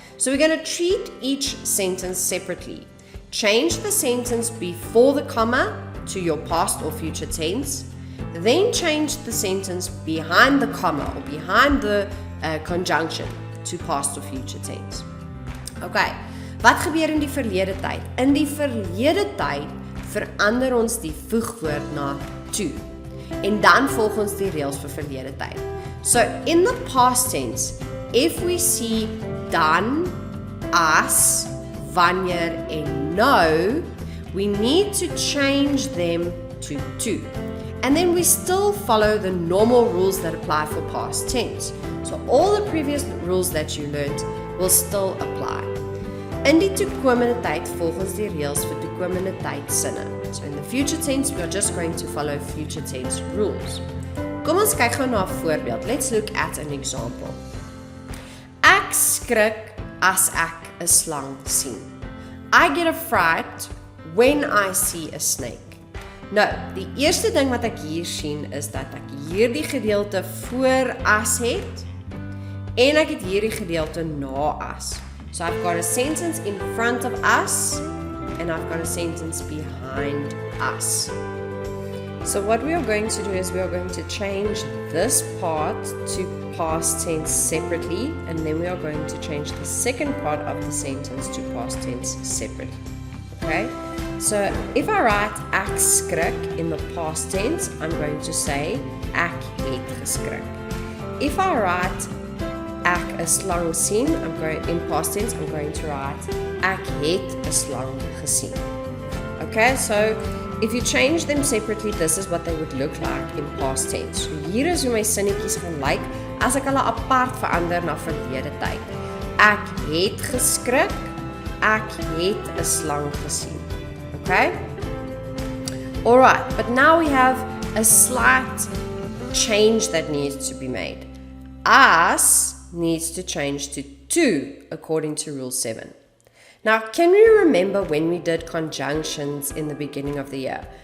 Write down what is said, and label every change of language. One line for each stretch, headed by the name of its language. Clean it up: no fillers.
English: So we're going to treat each sentence separately. Change the sentence before the comma to your past or future tense. Then change the sentence behind the comma or behind the conjunction to past or future tense.
Afrikaans: Okay, wat gebeur in die verlede tyd? In die verlede tyd verander ons die voegwoord na to. En dan volg ons die reëls vir verlede tyd.
English: So in the past tense, if we see dan, as, wanneer en nou, we need to change them to. And then we still follow the normal rules that apply for past tense. So all the previous rules that you learned will still apply.
Afrikaans: In die toekomende tyd volg ons die reëls vir toekomende tydsinne.
English: So in the future tense, we are just going to follow future tense rules.
Afrikaans: Kom ons kyk gou na 'n voorbeeld.
English: Let's look at an example.
Afrikaans: Ek skrik as ek 'n slang sien.
English: I get a fright when I see a snake.
Afrikaans: Nou, die eerste ding wat ek hier sien is dat ek hierdie gedeelte voor as het en ek het hierdie gedeelte na as.
English: So I've got a sentence in front of us and I've got a sentence behind us. So what we are going to do is we are going to change this part to past tense separately, and then we are going to change the second part of the sentence to past tense separately. Okay? So if I write
Afrikaans: ek skrik
English: in the past tense, I'm going to say
Afrikaans: ek het geskrik.
English: If I write
Afrikaans: ek 'n slang sien,
English: in past tense, I'm going to write
Afrikaans: ek het 'n slang gesien.
English: Okay, so if you change them separately, this is what they would look like in past tense.
Afrikaans: So hier is hoe my sinnetjies gaan lyk as ek hulle apart verander na verlede tyd. Ek het geskrik, ek het 'n slang gesien.
English: Okay? Alright, but now we have a slight change that needs to be made. As needs to change to according to Rule 7. Now, can you remember when we did conjunctions in the beginning of the year?